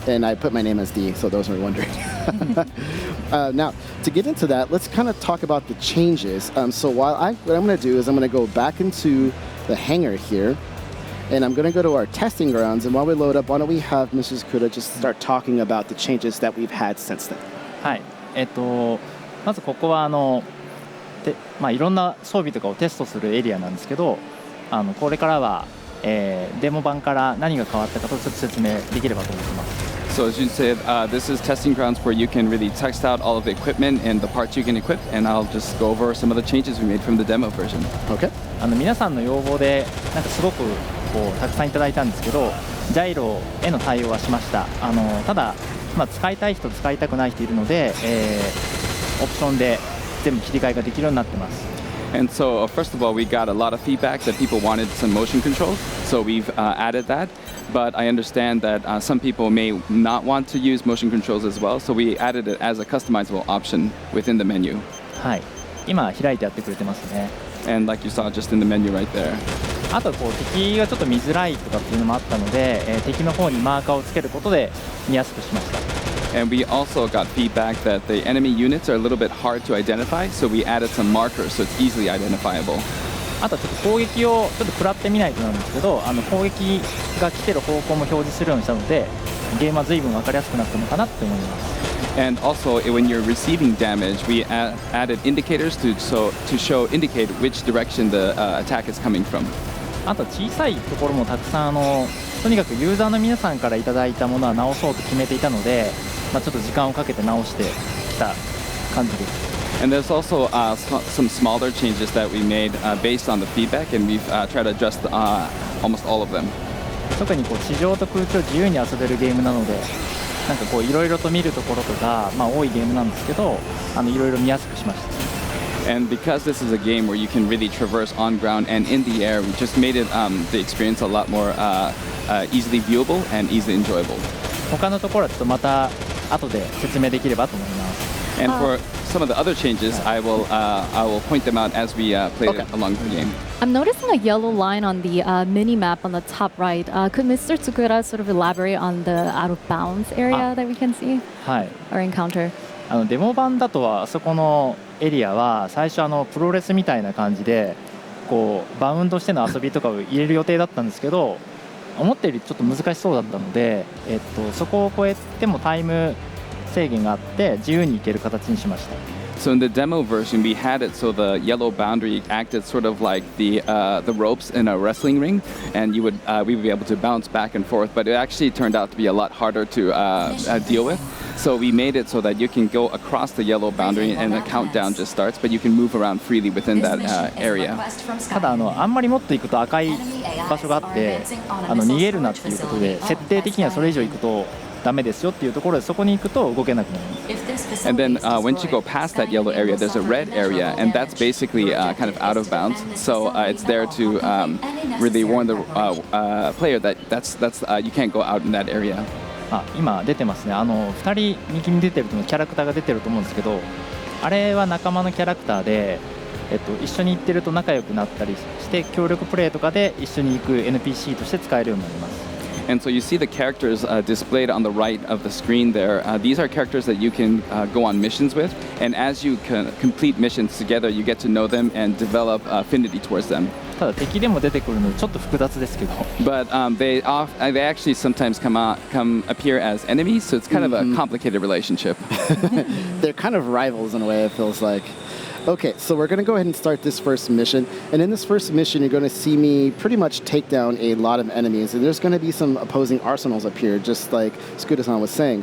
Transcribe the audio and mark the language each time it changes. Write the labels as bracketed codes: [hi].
[en] And I put my name as D, so those are wondering. Now, to get into that, let's kind of talk about the changes. So what I'm going to do is I'm going to go back into the hangar here, and I'm going to go to our testing grounds. And while we load up, why don't we have Mrs. Kuda just start talking about the changes that we've had since then. [ja] はい、まずここはいろんな装備とかをテストするエリアなんですけど、これからは、デモ版から何が変わったかとちょっと説明できればと思ってます。 [en] So as you said, this is testing grounds where you can really test out all of the equipment and the parts you can equip, and I'll just go over some of the changes we made from the demo version. Okay. [ja] 皆さんの要望でなんかすごくたくさんいただいたんですけど、ジャイロへの対応はしました。ただ、使いたい人使いたくない人いるので、オプションで全部切り替えができるようになってます。 [en] And so, first of all, we got a lot of feedback that people wanted some motion controls, so we've added that. But I understand that some people may not want to use motion controls as well, so we added it as a customizable option within the menu. [ja] はい、今開いてやってくれてますね。 [en] And like you saw just in the menu right there. [ja] あと敵がちょっと見づらいとかっていうのもあったので、敵の方にマーカーをつけることで見やすくしました。 [en] And we also got feedback that the enemy units are a little bit hard to identify, so we added some markers so it's easily identifiable. [ja] あとちょっと攻撃をちょっと食らってみないとなんですけど、攻撃が来てる方向も表示するようにしたので、ゲームは随分分かりやすくなったのかなって思います。 [en] And also, when you're receiving damage, we added indicators to indicate which direction the attack is coming from. [ja] あと小さいところもたくさんとにかくユーザーの皆さんからいただいたものは直そうと決めていたので、ちょっと時間をかけて直してきた感じです。 [en] And there's also some smaller changes that we made based on the feedback, and we've tried to adjust almost all of them. [ja] 特に地上と空中を自由に遊べるゲームなので、なんかいろいろと見るところとか、多いゲームなんですけど、いろいろ見やすくしました。 [en] And because this is a game where you can really traverse on ground and in the air, we just made it the experience a lot more easily viewable and easily enjoyable. [ja] 他のところはちょっとまた後で説明できればと思います。 [en] And for some of the other changes, I will point them out as we play Okay. it along the game. I'm noticing a yellow line on the mini map on the top right. Could Mr. Tsukura sort of elaborate on the out of bounds area that we can see [ja] はい。 [en] or encounter? [ja] デモ版だとはあそこのエリアは最初プロレスみたいな感じでこうバウンドしての遊びとかを入れる予定だったんですけど、思ったよりちょっと難しそうだったので、そこを超えてもタイム制限があって自由に行ける形にしました。 [en] So in the demo version, we had it so the yellow boundary acted sort of like the ropes in a wrestling ring, and we would be able to bounce back and forth. But it actually turned out to be a lot harder to deal with. So we made it so that you can go across the yellow boundary and the countdown just starts, but you can move around freely within that area. [ja] ただあんまりもっと行くと赤い場所があって逃げるなっていうことで設定的にはそれ以上行くとダメですよっていうところでそこに行くと動けなくなります。 [en] And then once you go past that yellow area, there's a red area, and that's basically kind of out of bounds. So it's there to really warn the player that you can't go out in that area. [ja] 今出てますね。 2人右に出てるとキャラクターが出てると思うんですけど、あれは仲間のキャラクターで、一緒に行ってると仲良くなったりして協力プレイとかで一緒に行く NPC として使えるようになります。 [en] And so you see the characters displayed on the right of the screen there. These are characters that you can go on missions with, and as you complete missions together, you get to know them and develop affinity towards them. [ja] ただ敵でも出てくるのでちょっと複雑ですけど。 [en] But they actually sometimes come appear as enemies, so it's kind of a complicated relationship. They're kind of rivals in a way, it feels like. Okay, so we're going to go ahead and start this first mission. And in this first mission, you're going to see me pretty much take down a lot of enemies. And there's going to be some opposing arsenals up here, just like Scooter-san was saying.